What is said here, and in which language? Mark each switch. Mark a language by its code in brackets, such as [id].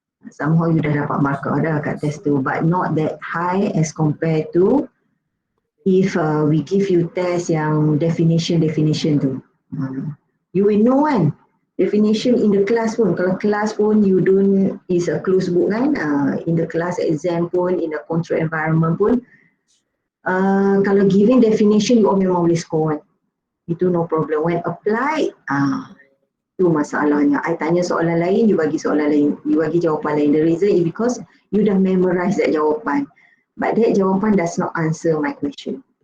[en] Somehow you [ms] dah dapat marker dah kat test tu, [en] but not that high as compared to if we give you test yang definition tu. You will know kan, definition in the class pun, [ms] kalau class pun [en] you don't, is a closed book kan, in the class exam pun, in the control environment pun, kalau giving definition [ms] you all memang boleh score kan. Itu [en] no problem. When applied, [ms] itu masalahnya. I tanya soalan lain, you bagi soalan lain, you bagi jawapan lain. [en] The reason is because you [ms] dah [en] memorize that jawapan, but that jawapan does not answer my question.